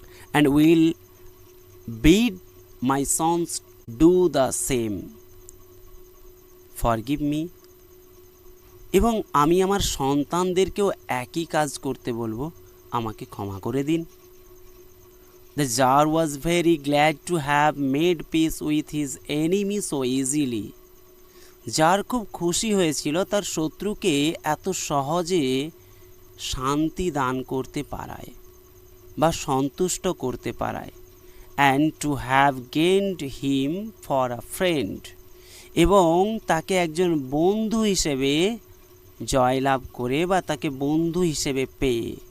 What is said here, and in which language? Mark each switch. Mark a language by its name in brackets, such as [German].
[English] And will bid my sons do the same. Forgive me. [Bangla] এবং আমি আমার সন্তানদেরকেও একই কাজ করতে বলবো, আমাকে ক্ষমা করে দিন। [English] The Tsar was very glad to have made peace with his enemy so easily. [Bangla] Jar খুব খুশি হয়েছিল তার শত্রুকে এত সহজে শান্তি দান করতে পারায় বা সন্তুষ্ট করতে পারায়। [English] and to have gained him for a friend, [Bangla] এবং তাকে একজন বন্ধু হিসেবে জয়লাভ করে বা তাকে বন্ধু হিসেবে পেয়ে।